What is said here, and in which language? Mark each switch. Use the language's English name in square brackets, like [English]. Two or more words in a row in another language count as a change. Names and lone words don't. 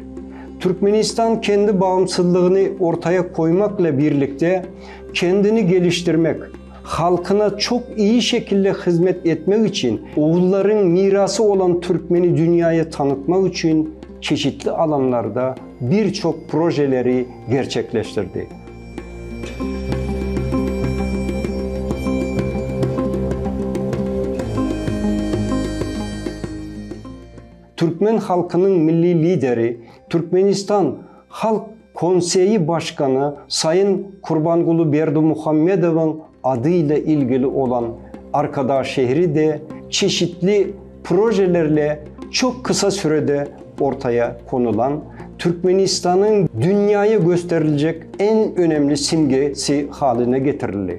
[Turkish] Türkmenistan kendi bağımsızlığını ortaya koymakla birlikte kendini geliştirmek, halkına çok iyi şekilde hizmet etmek için, oğulların mirası olan Türkmeni dünyaya tanıtmak için çeşitli alanlarda birçok projeleri gerçekleştirdi. Türkmen halkının milli lideri, Türkmenistan Halk Konseyi Başkanı Sayın Kurbanqulu Berdimuhammedov'un adıyla ilgili olan Arkadağ şehri de çeşitli projelerle çok kısa sürede ortaya konulan, Türkmenistan'ın dünyaya gösterilecek en önemli simgesi haline getirildi.